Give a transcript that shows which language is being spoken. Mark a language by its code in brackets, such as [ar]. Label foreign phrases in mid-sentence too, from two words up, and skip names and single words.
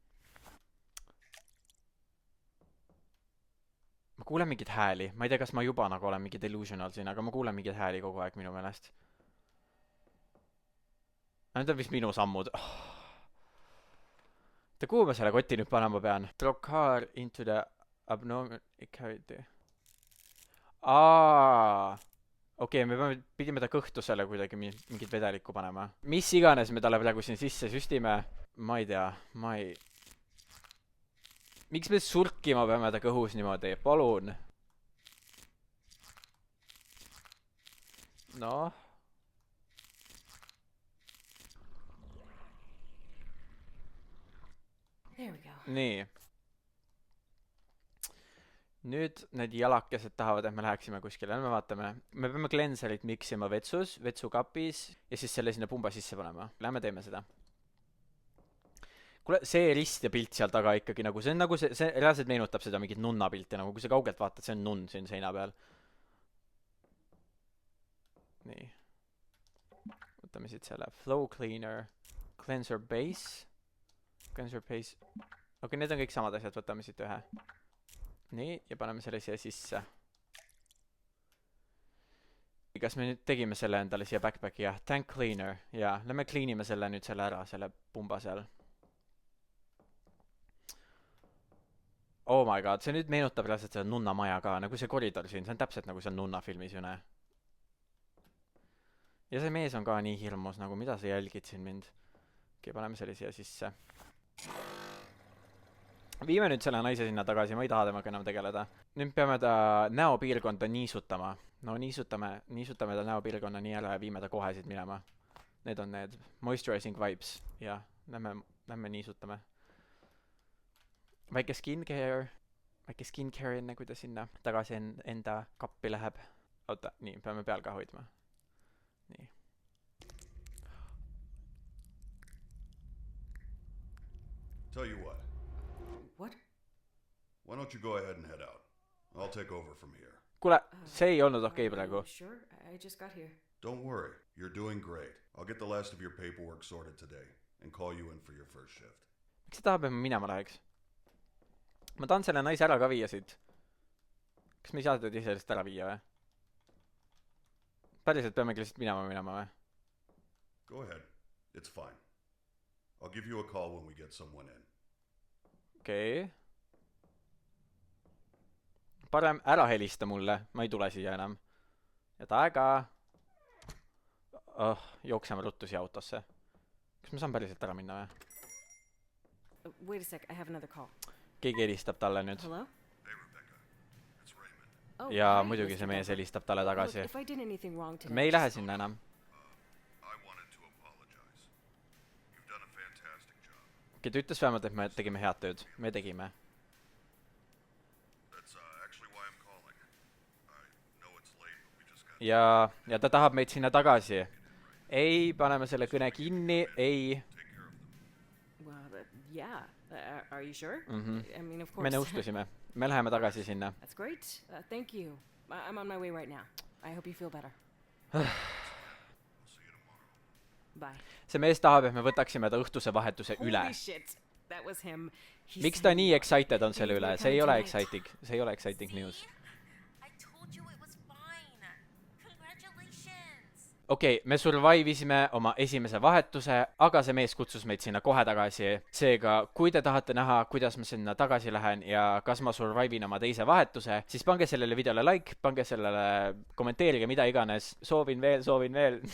[et] Ma kuulen mingid hääli. Ma ei tea, kas ma juba nagu olen mingi delusional siin, aga ma kuulen mingid hääli kogu aeg minu meelest. Need on vist minu sammud. Kuhu ma selle koti nüüd panema pean? [en] Throw car into the abnormal cavity. [et] Okei, me pidime ta kõhtusele kuidagi mingit vedelikku panema. Mis iganes me talle praegu siin sisse süstime, ma ei tea, Miks me surkima peame ta kõhus niimoodi? Palun. Noh. [en] There we go. [et] Nii. Nüüd need jalakesed tahavad, et me läheksime kuskile. Me vaatame. Me peame cleanserit miksima vetsus, vetsukapis ja siis selle sinna pumba sisse panema. Lähme teeme seda. Kuule, see rist ja pilt seal taga ikkagi nagu, see on nagu see reaalselt meenutab seda mingit nunna pilti, nagu kui sa kaugelt vaatad, see on nunn siin seina peal. Nii. Võtame siit selle [en] flow cleaner, cleanser base. Cleanser base. [et] Okei, need on kõik samad asjad, võtame siit ühe. Nii, ja paneme selle siia sisse. Kas me nüüd tegime selle endale siia backpacki? [en] Jah, tank cleaner. [et] Jaa, lähme cleanime selle nüüd selle ära, selle pumba seal. [en] Oh my god, [et] see nüüd meenutab reaalselt seda nunna maja ka, nagu see koridor siin, see on täpselt nagu seal nunna filmis, ju näe. ja see mees on ka nii hirmus, nagu mida sa jälgid siin mind. Okei, paneme selle siia sisse. Viime nüüd selle naise sinna tagasi, ma ei taha temaga enam tegeleda. Nüüd peame ta näopiirkonda niisutama. No niisutame ta näopiirkonna nii ära ja viime ta kohe siit minema. Need on need [en] moisturizing vibes. [et] Ja, lähme niisutame. Väike skincare enne, kui ta sinna tagasi enda kappi läheb. Oota, nii, peame peal ka hoidma. Nii. [en] Tell you what. What? Why don't you go ahead and head out? I'll take over from here. [et] Kuule, see ei olnud okei praegu. [en] Sure, I just got here. Don't worry, you're doing great. I'll get the last of your paperwork sorted today and call you in for your first shift. [et] Miks sa tahab, et ma minema läheks? Ma tahan selle naise ära ka viia siit. Kas me ei saa teda ise sellest ära viia või? Päriselt peamegi lihtsalt minema või? [en] Go ahead, it's fine. I'll give you a call when we get someone in. [et] Okei. Parem ära helista mulle, ma ei tule siia enam. Ja taega. Jookseme ruttu siia autosse. Kas ma saan päriselt ära minna või? [en] Wait a sec, I have another call. [et] Keegi helistab talle nüüd. [en] Hello? Hey Rebecca, it's Raymond. Oh, [et] Ja [en] hi, [et] muidugi [en] Mr. [et] see mees [en] Becker. [et] helistab talle tagasi. [en] Look, if I did anything wrong today, [et] Me ei lähe sinna enam. [en] I wanted to apologize. You've done a fantastic job. [et] Ta ütles vähemalt, et me tegime head tööd. Me tegime. [en] That's actually why I'm calling. I know it's late, but we just got [et] Ja ta tahab meid sinna tagasi. Ei, paneme selle kõne kinni. Ei. [en] take care of them. well, yeah. Are you sure? I mean, of [et] Me [en] course. [et] nõustusime. Me läheme tagasi sinna. [en] That's great. Thank you. I'm on my way right now. I hope you feel better. We'll see you tomorrow. Bye. [et] See mees tahab, et me võtaksime ta õhtuse vahetuse üle. [en] Holy shit. That was him. He [et] Miks [en] said [et] ta nii [en] he- [et] excited on selle [en] He's [et] üle? [en] gonna [et] See ei [en] come [et] ole [en] tonight. [et] exciting. See ei ole exciting news. [en] I told you it was fine. Congratulations. [et] Okei, me survive'isime oma esimese vahetuse, aga see mees kutsus meid sinna kohe tagasi. Seega, kui te tahate näha, kuidas ma sinna tagasi lähen ja kas ma survive'in oma teise vahetuse, siis pange sellele videole like, pange sellele, kommenteerige mida iganes. Soovin veel.